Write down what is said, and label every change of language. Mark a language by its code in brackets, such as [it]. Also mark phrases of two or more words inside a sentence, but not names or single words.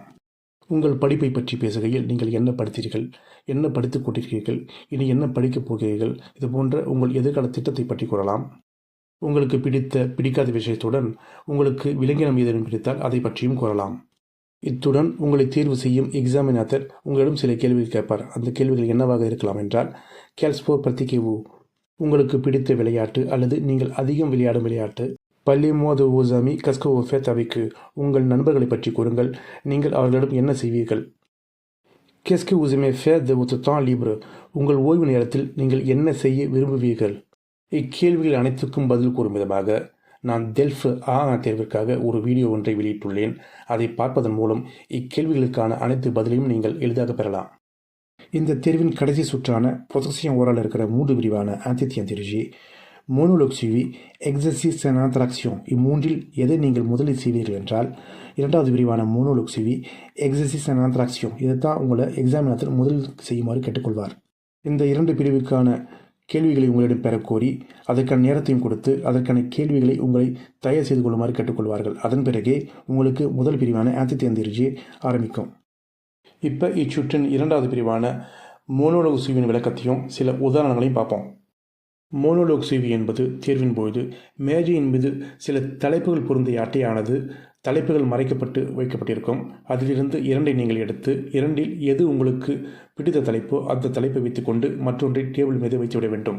[ta] உங்கள் படிப்பை பற்றி பேசுகையில் நீங்கள் என்ன படித்தீர்கள், என்ன படித்துக் கொண்டிருக்கிறீர்கள், இனி என்ன படிக்கப் போகிறீர்கள், இது போன்ற உங்கள் எதிர்கால திட்டத்தை பற்றி கூறலாம். உங்களுக்கு பிடிக்காத விஷயத்துடன் உங்களுக்கு விலங்கினம் ஏதேனும் பிடித்தால் அதை பற்றியும் கூறலாம். இத்துடன் உங்களை தேர்வு செய்யும் எக்ஸாமினேட்டர் உங்களிடம் சில கேள்விகள் கேட்பார். அந்த கேள்விகள் என்னவாக இருக்கலாம் என்றால், [fr] quel sport pratiquez-vous? [ta] உங்களுக்கு பிடித்த விளையாட்டு அல்லது நீங்கள் அதிகம் விளையாடும் விளையாட்டு. [fr] Parlez-moi de vos amis, qu'est-ce que vous faites avec eux? [ta] உங்கள் நண்பர்களை பற்றி கூறுங்கள், நீங்கள் அவர்களிடம் என்ன செய்வீர்கள். [fr] Qu'est-ce que vous aimez faire de votre temps libre? [ta] உங்கள் ஓய்வு நேரத்தில் நீங்கள் என்ன செய்ய விரும்புவீர்கள். இக்கேள்விகள் அனைத்துக்கும் பதில் கூறும் விதமாக நான் டெல்ஃப் தேர்விற்காக ஒரு வீடியோ ஒன்றை வெளியிட்டுள்ளேன். அதை பார்ப்பதன் மூலம் இக்கேள்விகளுக்கான அனைத்து பதிலையும் நீங்கள் எளிதாக பெறலாம். இந்த தேர்வின் கடைசி சுற்றான [fr] production orale [ta] இருக்கிற 3 பிரிவான [fr] entretien dirigé, monologue suivi, exercice en interaction [ta] இம்மூன்றில் எதை நீங்கள் முதலில் செய்வீர்கள் என்றால், இரண்டாவது பிரிவான [fr] monologue suivi, exercice en interaction [ta] இதைத்தான் உங்களை எக்ஸாமினேட்டர் முதலில் செய்யுமாறு கேட்டுக்கொள்வார். இந்த 2 பிரிவுக்கான கேள்விகளை உங்களிடம் பெறக்கோரி அதற்கான நேரத்தையும் கொடுத்து அதற்கான கேள்விகளை உங்களை தயார் செய்து கொள்ளுமாறு கேட்டுக்கொள்வார்கள். அதன் பிறகே உங்களுக்கு முதல் பிரிவான [fr] entretien dirigé [ta] ஆரம்பிக்கும். இப்போ இச்சுற்றின் இரண்டாவது பிரிவான [fr] monologue suivi [ta] விளக்கத்தையும் சில உதாரணங்களையும் பார்ப்போம். [fr] monologue suivi [ta] என்பது தேர்வின் பொழுது மேஜையின் மீது சில தலைப்புகள் பொருந்திய அட்டையானது தலைப்புகள் மறைக்கப்பட்டு வைக்கப்பட்டிருக்கும். அதிலிருந்து 2 நீங்கள் எடுத்து 2இல் எது உங்களுக்கு பிடித்த தலைப்போ அந்த தலைப்பை வைத்துக்கொண்டு மற்றொன்றை டேபிள் மீது வைத்துவிட வேண்டும்.